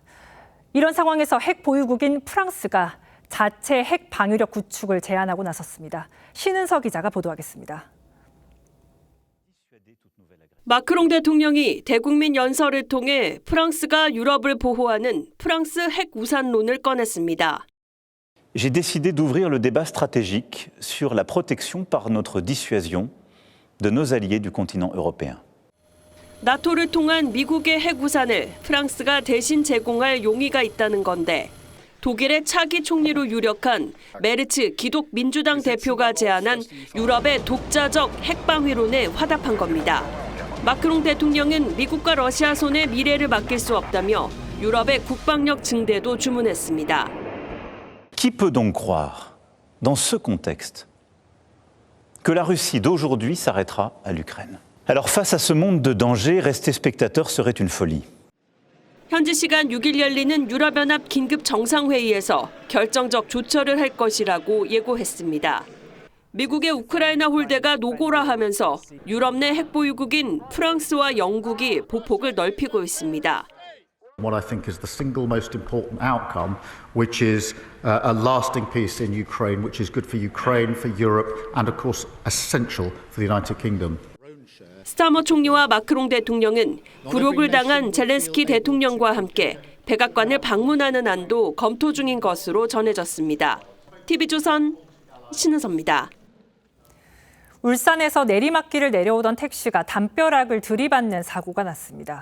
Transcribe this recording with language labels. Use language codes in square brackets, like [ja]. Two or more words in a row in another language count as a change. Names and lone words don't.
[ko] 이런 상황에서 핵 보유국인 프랑스가 자체 핵 방위력 구축을 제안하고 나섰습니다. 신은서 기자가 보도하겠습니다. 마크롱 대통령이 대국민 연설을 통해 프랑스가 유럽을 보호하는 프랑스 핵 우산론을 꺼냈습니다. [fr] J'ai décidé d'ouvrir le débat stratégique sur la protection par notre dissuasion de nos alliés du continent européen. [ko] 나토를 통한 미국의 핵 우산을 프랑스가 대신 제공할 용의가 있다는 건데 독일의 차기 총리로 유력한 메르츠 기독 민주당 대표가 제안한 유럽의 독자적 핵방위론에 화답한 겁니다. 마크롱 대통령은 미국과 러시아 손에 미래를 맡길 수 없다며 유럽의 국방력 증대도 주문했습니다. [fr] Qui peut donc croire, dans ce contexte, que la Russie d'aujourd'hui s'arrêtera à l'Ukraine? Alors face à ce monde de danger, rester spectateur serait une folie. [ko] 현지 시간 6일 열리는 유럽연합 긴급 정상회의에서 결정적 조처를 할 것이라고 예고했습니다. 미국의 우크라이나 홀대가 노고라 하면서 유럽 내 핵보유국인 프랑스와 영국이 보폭을 넓히고 있습니다. [en] What I think is the single most important outcome, which is a lasting peace in Ukraine, which is good for Ukraine, for Europe, and of course essential for the United Kingdom. [ko] 스타머 총리와 마크롱 대통령은 굴욕을 당한 젤렌스키 대통령과 함께 백악관을 방문하는 안도 검토 중인 것으로 전해졌습니다. TV조선 신은서입니다. 울산에서 내리막길을 내려오던 택시가 담벼락을 들이받는 사고가 났습니다.